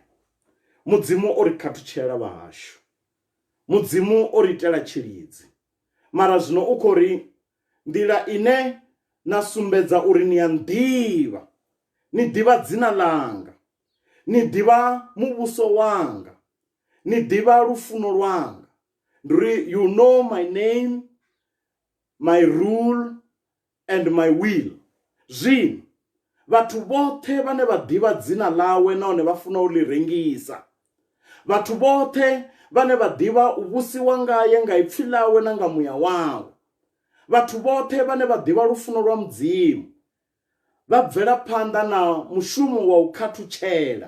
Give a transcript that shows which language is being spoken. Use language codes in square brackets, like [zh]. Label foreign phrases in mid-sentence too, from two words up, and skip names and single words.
[ve] Mudzimu o ri khathutshela vha hashu, mudzimu o ri itela tshilidzi. Mara zwino u khou ri nḓila ine na sumbedza uri ni ya nḓivha, ni ḓivha dzina langa, ni ḓivha muvhuso wanga, ni ḓivha lufuno lwanga. Ndi uri [en] you know my name, my rule and my will. [ve] Zwino vhathu vhoṱhe vhane vha ḓivha dzina ḽawe nahone vha funa u ḽi rengisa, vhathu vhoṱhe vhane vha ḓivha u vhusiwa ngaye nga ipfhi ḽawe na nga muya wawe, vhathu vhoṱhe vhane vha ḓivha lufuno lwa mudzimu, vha bvela phanḓa na mushumo wa u khathutshela.